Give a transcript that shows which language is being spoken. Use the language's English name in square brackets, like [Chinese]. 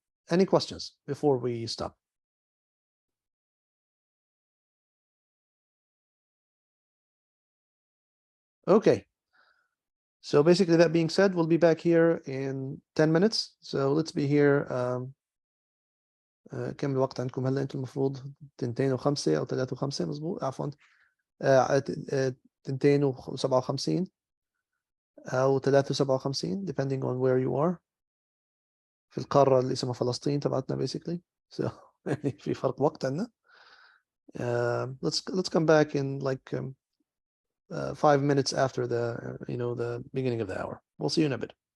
[English] Any questions before we stop? Okay. So basically, that being said, we'll be back here in 10 minutes. So let's be here. [Arabic] كم الوقت عندكم هلا انتم المفروض 2:05 او 3:05 مظبوط عفوا 2:57 او 3:57 [English] depending on where you are [Arabic] في القارة اللي اسمها فلسطين تبعتنا [English] basically. So [Arabic] يعني في فرق وقت عندنا. [English] Let's come back in like 5 minutes after the you know the beginning of the hour. We'll see you in a bit.